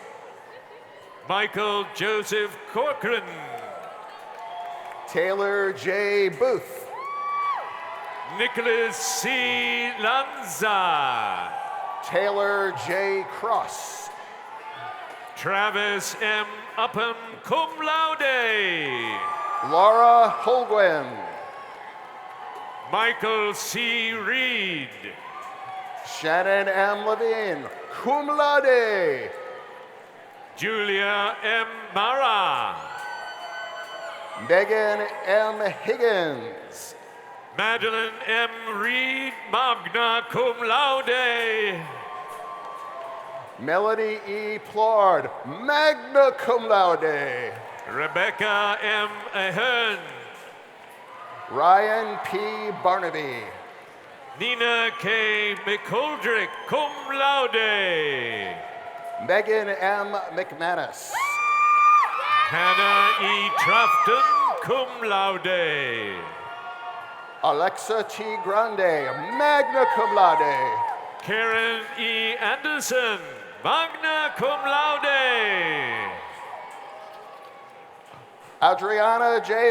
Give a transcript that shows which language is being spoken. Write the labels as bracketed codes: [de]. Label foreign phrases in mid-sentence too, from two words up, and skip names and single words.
[en] Michael Joseph Corcoran. Taylor J. Booth. Nicholas C. Lanza. Taylor J. Cross. Travis M. Upham, [la] cum laude. [en] Laura Holguin. Michael C. Reed. Shannon M. Levine, [la] cum laude. [en] Julia M. Mara. Megan M. Higgins. Madeline M. Reed, [la] magna cum laude. [en] Melody E. Plord, [la] magna cum laude. [en] Rebecca M. Ahern. Ryan P. Barnaby. Nina K. McColdrick, [la] cum laude. [en] Megan M. McManus. Hannah E. [la] Trafton, cum laude. [en] Alexa T. Grande, [la] magna cum laude. [en] Karen E. [la] Anderson, magna cum laude. [en] Adriana J.